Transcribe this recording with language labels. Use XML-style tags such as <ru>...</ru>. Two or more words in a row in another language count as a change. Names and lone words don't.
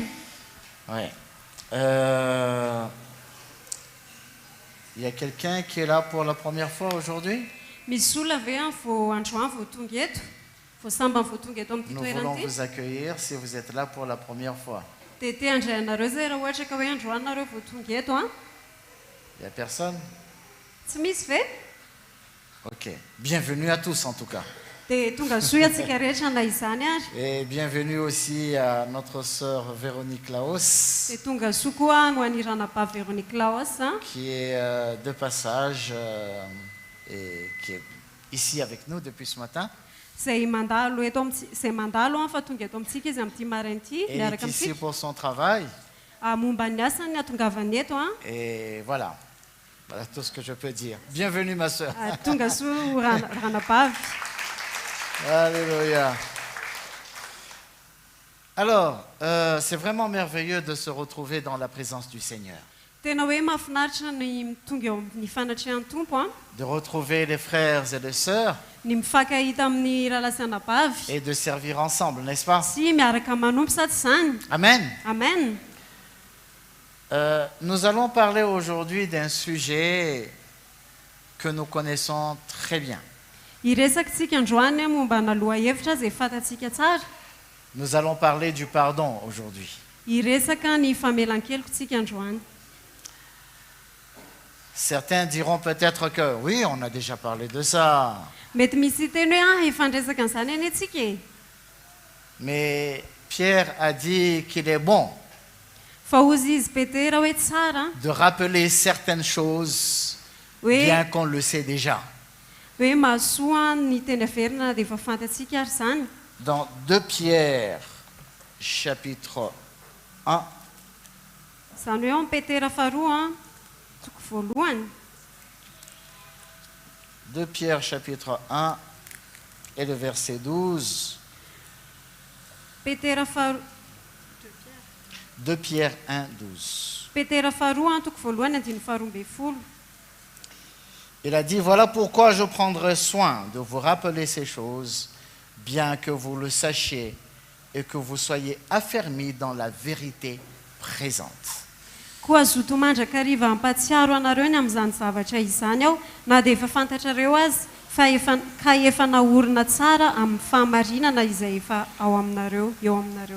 <fr>Ouais. Il y a quelqu'un qui est là pour la première fois aujourd'hui? Nous voulons vous accueillir si vous êtes là pour la première fois.</fr> <mg>dia te handray anareo zay raha ohatra ka hoe androany nareo vao tonga eto a</mg> <fr>Il n'y a personne?</fr> <mg>tsy misy ve</mg> <fr>Ok. Bienvenue à tous en tout cas.</fr> <mg>dia tonga soa atsika rehetra na izany ary</mg> <fr>Et bienvenue aussi à notre sœur Véronique Laos,</fr> <mg>dia tonga soa koa no aniranaba Véronique Laos a</mg> <fr>qui est de passage et qui est ici avec nous depuis ce matin.</fr> <mg>zay mandalo eto zay mandalo a fa tonga eto amintsika izy amin'ity maraina ity</mg> <fr>Elle est</fr> <mg>miaraka</mg> <fr>ici</fr> <mg>amintsika</mg> <fr>pour son travail.</fr> <mg>momba ny asany atongavany eto a</mg> <fr>Et voilà. Voilà tout ce que je peux dire. Bienvenue ma sœur.</fr> <mg>tonga soa ranabavy</mg> <fr>Alléluia. Alors, c'est vraiment merveilleux de se retrouver dans la présence du Seigneur.</fr> <mg>tena hoe mahafinaritra ny tonga eo amin'ny fanatrehan'ny tompo a</mg> <fr>De retrouver les frères et les sœurs</fr> <mg>ny mifankahita amin'ny ralasanabavy</mg> <fr>et de servir ensemble, n'est-ce pas?</fr> <mg>sy miaraka manompo sady zany</mg> <fr>Amen.</fr> <mg>amen</mg> <fr>Nous allons parler aujourd'hui d'un sujet que nous connaissons très bien.</fr> <mg>iresakitsika androany a momba naloha hevitra zay fantatsika tsara</mg> <fr>Nous allons parler du pardon aujourd'hui.</fr> <mg>iresaka ny famelan-keloko tsika androany</mg> <fr>Certains diront peut-être que oui, on a déjà parlé de ça.</fr> <mg>mety misy teny hoe efa andresaka an'izany any atsika e</mg> <fr>Mais Pierre a dit qu'il est bon</fr> <mg>fa ozy izy petera hoe tsara</mg> <fr>de rappeler certaines choses,</fr> <mg>hoe</mg> <fr>bien qu'on le sait déjà.</fr> <mg>hoe mahasoa ny teny averina dia efa fantatsika ary zany</mg> <fr>Dans 2 Pierre, chapitre 1,</fr> <mg>zany hoe amin'ny petera faharoa a toko voalohany</mg> <fr>2 Pierre, chapitre 1, et le verset 12.</fr> <mg>petera faharoa</mg> <fr>2 Pierre 1, 12.</fr> <mg>petera faharoa a toko voalohany andiny faharoa amby folo</mg> <fr>Il a dit, voilà pourquoi je prendrai soin de vous rappeler ces choses, bien que vous le sachiez et que vous soyez affermis dans la vérité présente.</fr> <mg>koa zoto mandraka riva ampatsiaro anareo ny amin'izany zavatra izany aho na dia efa fantatrareo azy ka efa naorina tsara amin'ny fahamarinana izay efa ao aminareo eo aminareo</mg>